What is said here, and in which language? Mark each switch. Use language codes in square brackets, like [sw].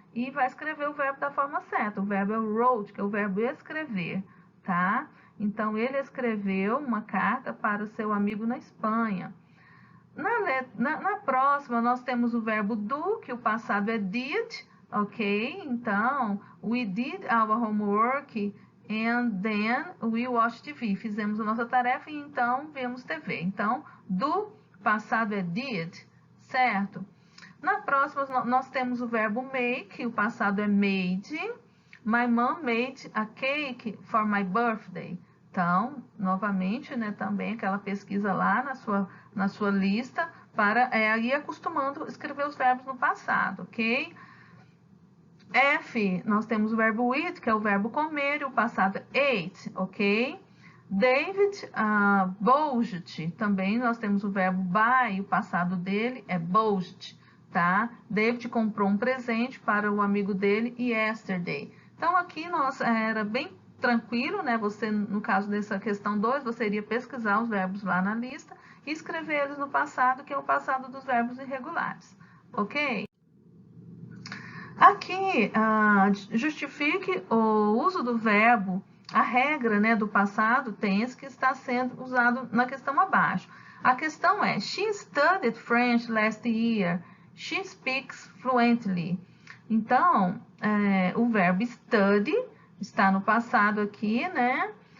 [pt] E vai escrever o verbo da forma certa. O verbo é wrote, que é o verbo escrever, tá? Então, ele escreveu uma carta para o seu amigo na Espanha. Na próxima, nós temos o verbo do, que o passado é did, ok? [en] Então, we did our homework and then we watched TV. [pt] Fizemos a nossa tarefa e então vemos TV. Então, do passado é did, certo? Na próxima, nós temos o verbo make, o passado é made. [en] My mom made a cake for my birthday. [pt] Então, novamente, né, também aquela pesquisa lá na sua lista para ir acostumando a escrever os verbos no passado, ok? F, nós temos o verbo eat, que é o verbo comer, e o passado é ate, ok? David bought, também nós temos o verbo buy, o passado dele é bought, tá? David comprou um presente para o amigo dele yesterday. Então, aqui era bem tranquilo, né? Você, no caso dessa questão 2, você iria pesquisar os verbos lá na lista e escrever eles no passado, que é o passado dos verbos irregulares, ok? Aqui, justifique o uso do verbo, a regra, né, do passado tense que está sendo usado na questão abaixo. A questão é, [en] she studied French last year. She speaks fluently. [pt] Então, o verbo study está no passado aqui, né?